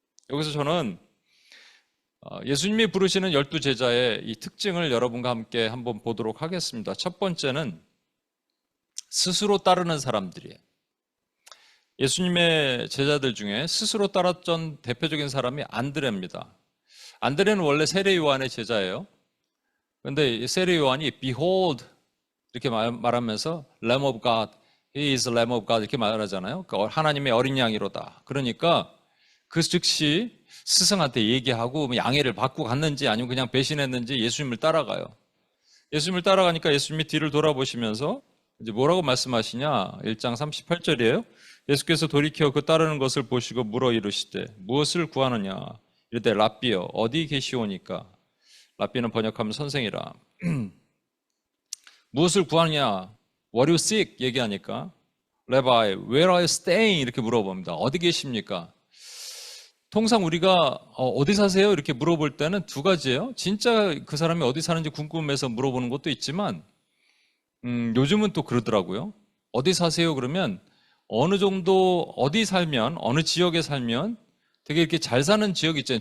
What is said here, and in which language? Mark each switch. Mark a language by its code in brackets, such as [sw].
[ko] 여기서 저는 예수님이 부르시는 12제자의 이 특징을 여러분과 함께 한번 보도록 하겠습니다. 첫 번째는 스스로 따르는 사람들이에요. 예수님의 제자들 중에 스스로 따랐던 대표적인 사람이 안드레입니다. 안드레는 원래 세례 요한의 제자예요. 그런데 세례 요한이 Behold 이렇게 말하면서 [en] Lamb of God, He is Lamb of God [ko] 이렇게 말하잖아요. 하나님의 어린 양이로다. 그러니까 그 즉시 스승한테 얘기하고 양해를 받고 갔는지 아니면 그냥 배신했는지 예수님을 따라가요. 예수님을 따라가니까 예수님이 뒤를 돌아보시면서 이제 뭐라고 말씀하시냐? 1장 38절이에요. 예수께서 돌이켜 그 따르는 것을 보시고 물어 이르시되 무엇을 구하느냐? 이르되 랍비여 어디 계시오니까? 랍비는 번역하면 선생이라. 무엇을 구하느냐? [en] What do you seek? [ko] 얘기하니까 [en] Rabbi, where are you staying? [ko] 이렇게 물어봅니다. 어디 계십니까? 통상 우리가 어디 사세요? 이렇게 물어볼 때는 두 가지예요. 진짜 그 사람이 어디 사는지 궁금해서 물어보는 것도 있지만 요즘은 또 그러더라고요. 어디 사세요? 그러면 어느 정도 어디 살면 어느 지역에 살면 되게 이렇게 잘 사는 지역이 있잖아요.